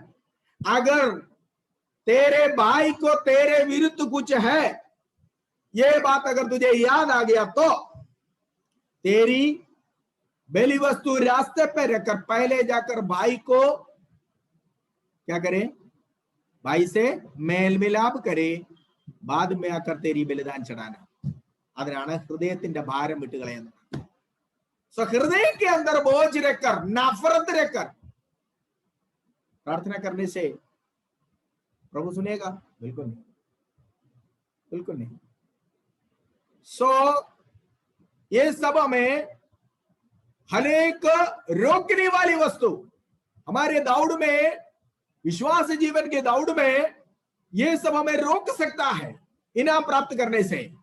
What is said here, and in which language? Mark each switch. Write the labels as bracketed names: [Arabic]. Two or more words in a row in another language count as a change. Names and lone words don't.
[Hindi] अगर तेरे भाई को तेरे विरुद्ध कुछ है, ये बात अगर तुझे याद आ गया तो तेरी बेली वस्तु रास्ते पे रखकर पहले जाकर भाई को क्या करे? भाई से मेल मिलाप करे, बाद में आकर तेरी बलिदान चढ़ाना। [Malayalam] അതിനാണ് ഹൃദയത്തിന്റെ ഭാരം വിട്ടുകളയുന്നത്। [Hindi] सो हृदय के अंदर बोझ रखकर, नफरत रखकर प्रार्थना करने से प्रभु सुनेगा? बिल्कुल नहीं, बिल्कुल नहीं। सो ये सब में हरेक रोकने वाली वस्तु हमारे दौड़ में, विश्वास जीवन के दौड़ में, ये सब हमें रोक सकता है इनाम प्राप्त करने से।